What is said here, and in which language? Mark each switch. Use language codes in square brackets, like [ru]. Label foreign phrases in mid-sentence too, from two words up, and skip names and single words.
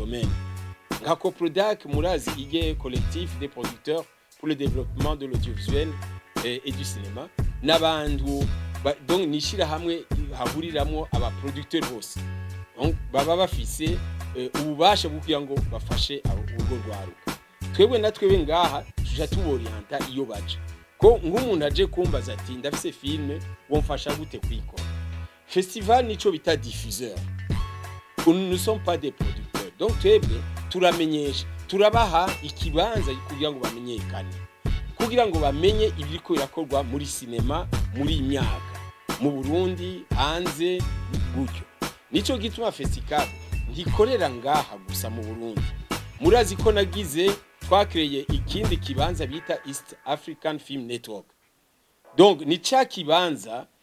[fr] domaine [rn] nka Coprodac murazi ige [fr] collectif des producteurs pour le développement de l'audiovisuel et du cinéma [rn] n'abantu donc nishira hamwe hahuriramwo aba producteurs bose donc baba bafise ububasha bwo kugira ngo bafashe urwo rwaruka twebwe natwe ngaha tuja tuborienta iyo baje ko nk'umuntu aje kumbaza ati ndafise filme womfasha gute kwikora festival nico bita diffuseur [fr] nous ne sommes pas des [rn] producteurs donc twebwe turamenyesha turabaha ikibanza kugira ngo bamenyekane kugira ngo bamenye ibiriko birakorwa muri sinema muri imyaka mu Burundi hanze gutyo nico gituma Festicab ntikorera ngaha gusa mu Burundi murazi ko nagize twakreye ikindi kibanza bita East African Film Network donc ni ca kibanza